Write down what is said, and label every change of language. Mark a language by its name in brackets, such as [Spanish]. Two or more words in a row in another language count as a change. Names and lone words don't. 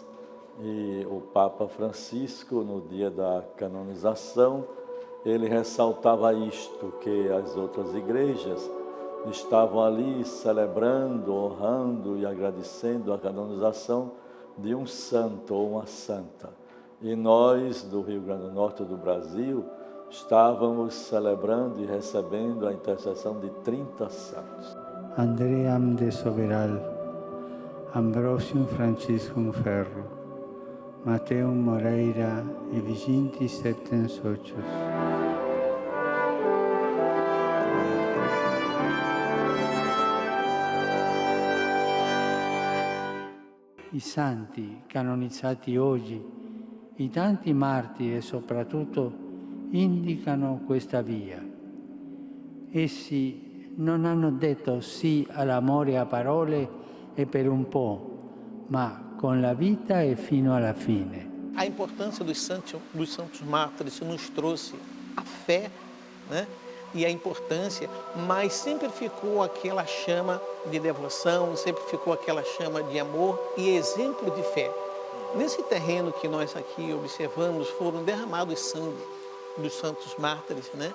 [Portuguese] E o Papa Francisco, no dia da canonização, ele ressaltava isto, que as outras igrejas estavam ali celebrando, honrando e agradecendo a canonização de um santo ou uma santa. E nós, do Rio Grande do Norte do Brasil, estávamos celebrando e recebendo a intercessão de 30 santos. [Latin] Andream de Soberal, Ambrosium Franciscum Ferro, Mateum Moreira e Viginti Septem Socios. [Italian] I santi canonizzati oggi, i tanti martiri soprattutto, indicano questa via. Essi non hanno detto sì all'amore a parole e per un po', ma con la vita e fino alla fine. [Portuguese] A importância dos santos mártires nos trouxe a fé, né? E a importância, mas sempre ficou aquela chama de devoção, sempre ficou aquela chama de amor e exemplo de fé. Nesse terreno que nós aqui observamos, foram derramados sangue dos santos mártires, né?